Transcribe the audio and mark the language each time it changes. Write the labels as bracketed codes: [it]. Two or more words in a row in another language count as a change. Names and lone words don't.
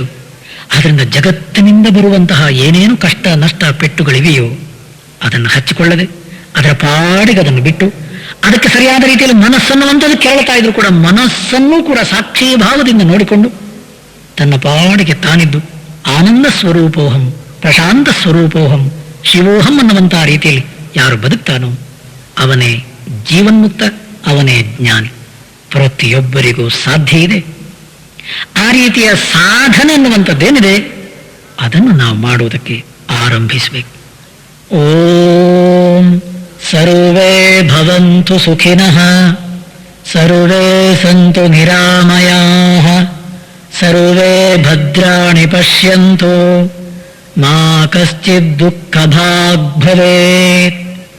[kn] ಆದ್ರಿಂದ ಜಗತ್ತಿನಿಂದ ಬರುವಂತಹ ಏನೇನು ಕಷ್ಟ ನಷ್ಟ ಪೆಟ್ಟುಗಳಿವೆಯೋ ಅದನ್ನು ಹಚ್ಚಿಕೊಳ್ಳದೆ ಅದರ ಪಾಡಿಗೆ ಅದನ್ನು ಬಿಟ್ಟು ಅದಕ್ಕೆ ಸರಿಯಾದ ರೀತಿಯಲ್ಲಿ ಮನಸ್ಸನ್ನುವಂಥದ್ದು ಕೇಳ್ತಾ ಇದ್ರು ಕೂಡ ಮನಸ್ಸನ್ನೂ ಕೂಡ ಸಾಕ್ಷಿ ಭಾವದಿಂದ ನೋಡಿಕೊಂಡು ತನ್ನ ಪಾಡಿಗೆ ತಾನಿದ್ದು [sa] ಆನಂದ ಸ್ವರೂಪೋಹಂ, ಪ್ರಶಾಂತ ಸ್ವರೂಪೋಹಂ, ಶಿವೋಹಂ [kn] ಅನ್ನುವಂತಹ ರೀತಿಯಲ್ಲಿ ಯಾರು ಬದುಕ್ತಾನೋ ಅವನೇ ಜೀವನ್ಮುಕ್ತ, ಅವನೇ ಜ್ಞಾನಿ. ಪ್ರತಿಯೊಬ್ಬರಿಗೂ ಸಾಧ್ಯ ಇದೆ. ಆ ರೀತಿಯ ಸಾಧನೆ ಅನ್ನುವಂಥದ್ದೇನಿದೆ ಅದನ್ನು ನಾವು ಮಾಡುವುದಕ್ಕೆ ಆರಂಭಿಸಬೇಕು. [sa] ಓಂ ಸರ್ವೇ ಭವಂತು ಸುಖಿನಃ, ಸರ್ವೇ ಸಂತು ನಿರಾಮಯಾಃ, ಸರ್ವೇ ಭದ್ರಾಣಿ ಪಶ್ಯಂತು, ಮಾ ಕಶ್ಚಿತ್ ದುಃಖಭಾಗ್ ಭವೇತ್.